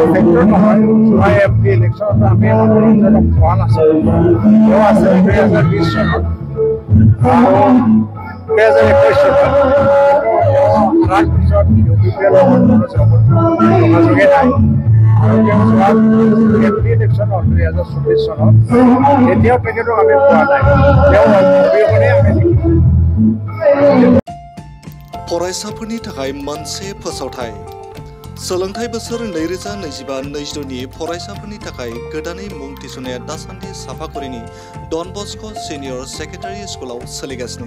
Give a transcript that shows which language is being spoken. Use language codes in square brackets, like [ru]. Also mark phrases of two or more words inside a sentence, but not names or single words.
[as] ফেক্টৰ নহয় মই MP ইলেকশ্যনত আমি মনোৰঞ্জনক পোৱা নাছিলোঁ তেওঁ আছে 2020 চনত আৰু 2021 চনত তাৰ পিছত UPPL যোগাযোগে নাই আৰু তেওঁ যোৱা MP ইলেকশ্যনত 2024 চনত এতিয়াও তেখেতক আমি পোৱা নাই তেওঁ অবিহনে আমি [brx] फरायसाफोरनि थाखाय मोनसे फोसावथाय सोलोंथाइ बोसोर 2025-26 नि फरायसाफोरनि थाखाय गोदानै मुं थिसननाया दासान्दि साफागुरिनि डन बस्क' [en] senior secondary [brx] स्कुलाव सोलिगासिनो